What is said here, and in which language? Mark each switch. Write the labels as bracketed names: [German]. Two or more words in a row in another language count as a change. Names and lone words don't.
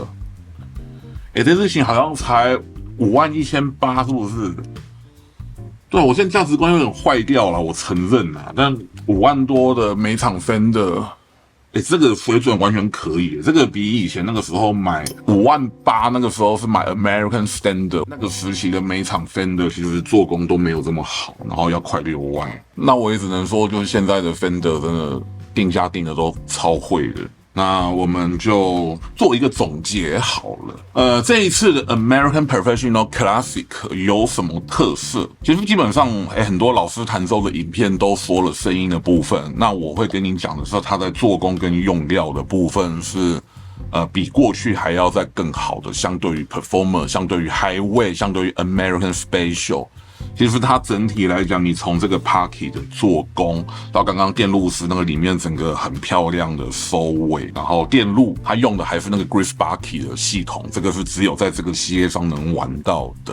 [Chinese] 這事情好像才51800，是不是？對，我現在價值觀有點壞掉了，我承認啦。但5萬多的每場 Fender，這個水準完全可以，這個比以前那個時候買58000那個時候是買 American Standard 那個時期的每場 Fender， 其實做工都沒有這麼好，然後要快6萬。那我也只能說，就是現在的 Fender 真的定價定的都超會的。那我們就做一個總結好了。這一次的 American Professional Classic 有什麼特色？其實基本上，很多老師彈奏的影片都說了聲音的部分。那我會跟你講的是，它在做工跟用料的部分是，比過去還要再更好的。相對於 Performer，相對於 Highway， 相對於 American Special。其實它整體來講，你從這個 Pocket 的做工到剛剛電路師那個裡面整個很漂亮的收尾，然後電路它用的還是那個 Griff Barkey 的系統，這個是只有在這個系列上能玩到的。